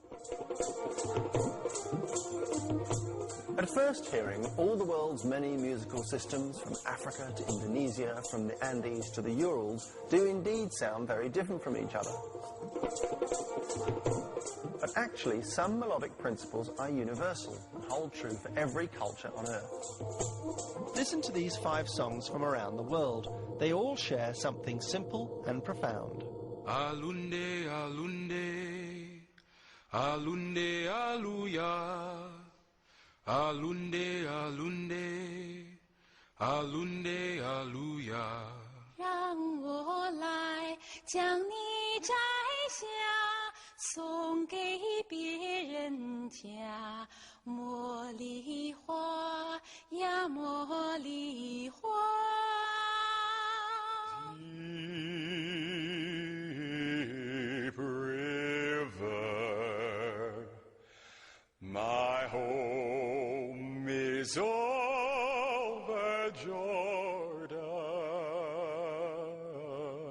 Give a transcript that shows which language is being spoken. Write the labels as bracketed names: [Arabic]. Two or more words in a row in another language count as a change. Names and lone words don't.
[English] At first hearing, all the world's many musical systems, from Africa to Indonesia, from the Andes to the Urals, do indeed sound very different from each other. But actually, some melodic principles are universal and hold true for every culture on Earth. Listen to these 5 songs from around the world. They all share something simple and profound. Alunde, alunde, alunde, aluya. Alunde, alunde, alunde, aluya. [Chinese] 让我来将你摘下，送给别人家。茉莉花呀，茉莉花。 [English] Deep river, my home is over Jordan.